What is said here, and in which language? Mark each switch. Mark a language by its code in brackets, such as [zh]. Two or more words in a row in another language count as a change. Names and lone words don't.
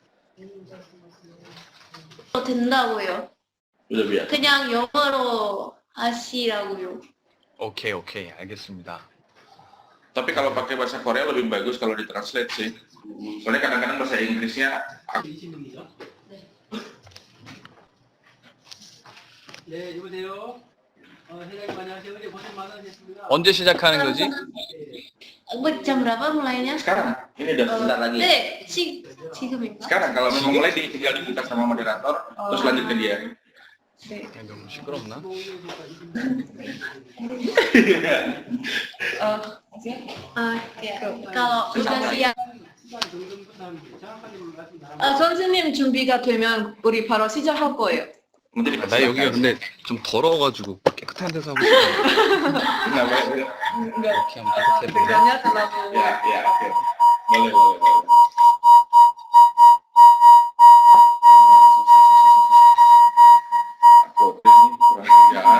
[ko] 된다고요. [id] Udah biasa. [ko] 그냥 영어로 하시라고요. 오케이, 오케이. 알겠습니다. [id] Tapi kalau pakai bahasa Korea lebih bagus kalau ditranslate sih. Soalnya kadang-kadang bahasa Inggrisnya [ko] 네, 여보세요. 회장님 안녕하세요. 어제 고생 많으셨습니다. 언제 시작하는 거지? [id] jam berapa mulainya? sekarang. Ini udah sebentar lagi. [ko] 네, 지금인가? [id] Sekarang kalau memang mulai tinggal dibuka sama moderator, terus lanjut ke dia. [ko] 너무 시끄럽나? [id] Ya. Kalau udah siap. [ko] 선생님 준비가 되면 우리 바로 시작할 거예요. [id] Nanti [ko] 나 [id] dikasih [ko] 여기가 [id] makan. [ko] 근데 좀 더러워가지고 깨끗한 데서 하고 싶어. [id] Nggak boleh. Enggak, [ko] 이렇게 하면 깨끗해 보여. [id] enggaknya terlalu. Ya, ya, oke. Boleh, boleh, boleh. Aku ini kurang kerjaan.